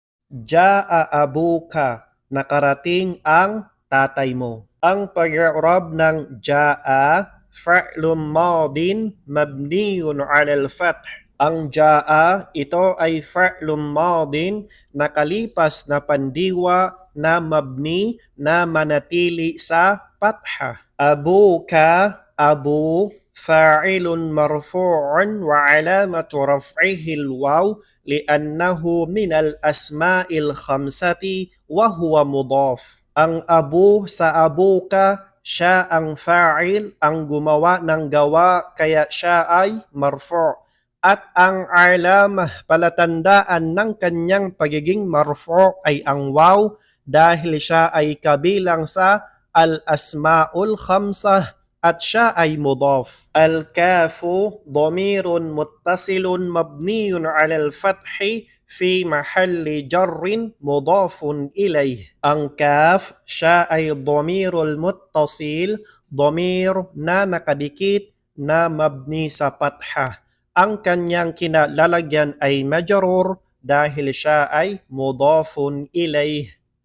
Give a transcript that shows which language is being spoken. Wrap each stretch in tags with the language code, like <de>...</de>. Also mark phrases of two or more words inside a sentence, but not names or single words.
<ar>جاء أبوك,</ar> <tl>nakarating ang tatay mo. Ang pag-i'rab ng</tl> <ar>جاء فعل ماض مبني على الفتح.</ar> <tl>Ang jaa, ito ay</tl> <ar>فعل ماض,</ar> <tl>nakalipas na pandiwa na mabni na manatili sa patha.</tl> <ar>أبوك أبو فاعل مرفوع وعلامة رفعه الواو لأنه من الأسماء الخمسة وهو مضاف.</ar> <tl>Ang abu sa abuka, siya ang fa'il, ang gumawa ng gawa, kaya siya ay marfu'. At ang alamah, palatandaan ng kanyang pagiging marfu' ay ang waw dahil siya ay kabilang sa</tl> <ar>الأسماء الخمسة</ar> <tl>at siya ay mudaf.</tl> <ar>الكاف ضمير متصل مبني على الفتح في محل جر مضاف إليه.</ar> <tl>Ang kaf, siya ay</tl> <ar>ضمير متصل,</ar> <tl>dhamir na nakadikit na mabni sa patha. Ang kanyang kinalalagyan ay majrur dahil siya ay</tl> <ar>مضاف إليه.</ar>